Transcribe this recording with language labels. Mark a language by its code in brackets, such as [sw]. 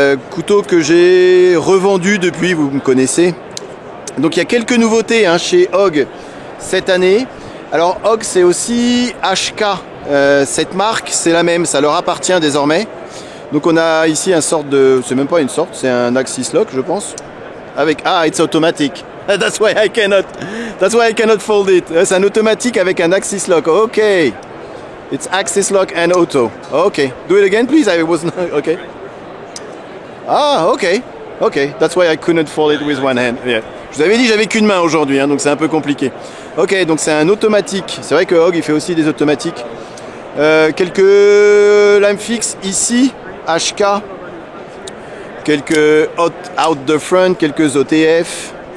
[fr] Couteau que j'ai revendu depuis, vous me connaissez. Donc il y a quelques nouveautés, hein, chez Hog cette année. Alors Hog, c'est aussi HK. Cette marque, c'est la même, ça leur appartient désormais. Donc on a ici un sorte de... C'est même pas une sorte, c'est un Axis Lock, je pense. [en] Avec... Ah, it's automatic. That's why I cannot fold it. [fr] C'est un automatique avec un Axis Lock. [en] Ok. It's Axis Lock and auto. Ok. Do it again, please. I was not... Ok. Ah, ok. Ok. That's why I couldn't fold it with one hand. Yeah. [fr] Je vous avais dit, j'avais qu'une main aujourd'hui, hein, donc c'est un peu compliqué. Ok, donc c'est un automatique. C'est vrai que Hog, il fait aussi des automatiques. Quelques lames fixes ici, HK. Quelques out the front, quelques OTF.